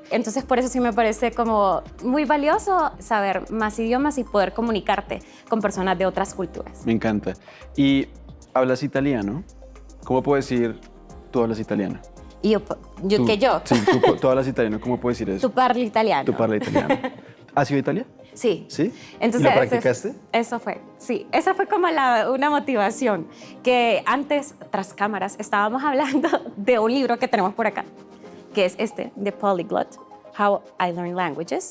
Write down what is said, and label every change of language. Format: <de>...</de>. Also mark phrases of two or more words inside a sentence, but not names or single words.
<es>Entonces por eso sí me parece como muy valioso saber más idiomas y poder comunicarte con personas de otras culturas. Me encanta. ¿Y hablas italiano? ¿Cómo puedo decir tú hablas italiano? Yo. Sí, tú hablas italiano. ¿Cómo puedo decir eso?</es> <it>Tu parli italiano.</it> <es>Tú parlas italiano. ¿Has ido a Italia? Sí. ¿Sí? Entonces, ¿Y lo practicaste? Eso fue, sí. Esa fue como una motivación que antes, tras cámaras, estábamos hablando de un libro que tenemos por acá, que es este,</es> <en>The Polyglot, How I Learn Languages.</en>